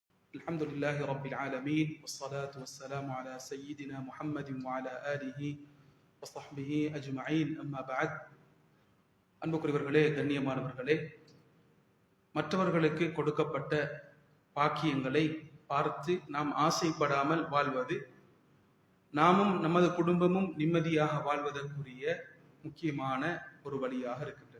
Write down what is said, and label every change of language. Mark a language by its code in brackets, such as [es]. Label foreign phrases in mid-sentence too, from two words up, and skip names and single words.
[ar] الحمد لله رب العالمين والصلاة والسلام على سيدنا محمد وعلى آله وصحبه أجمعين أما بعد [ta] அன்புக்குரியவர்களே, கண்ணியமானவர்களே, மற்றவர்களுக்கு கொடுக்கப்பட்ட பாக்கியங்களை பார்த்து நாம் ஆசைப்படாமல் வாழ்வது நாமும் நமது குடும்பமும் நிம்மதியாக வாழ்வதற்குரிய முக்கியமான ஒரு வழியாக இருக்கின்றது.